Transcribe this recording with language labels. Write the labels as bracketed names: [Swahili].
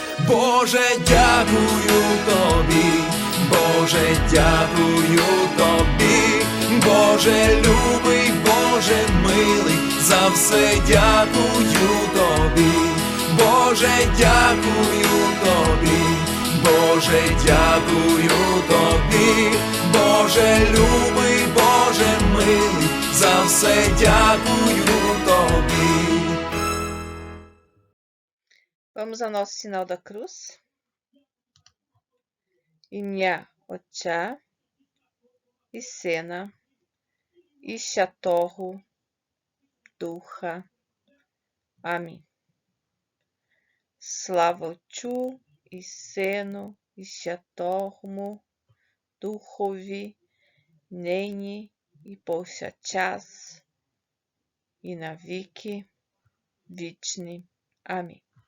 [Ukrainian] Боже, дякую тобі, Боже, дякую тобі, Боже любий, Боже милий, за все дякую тобі, Боже, дякую тобі, Боже, дякую тобі, Боже любий, Боже милий, за все дякую тобі. [Portuguese] Vamos ao nosso sinal da cruz. [Ukrainian] Ім'я Отця і Сина і Святого Духа. Амінь. Слава Отцю і Сину і Святому Духові, нині і повсякчас і на віки вічні. Амінь.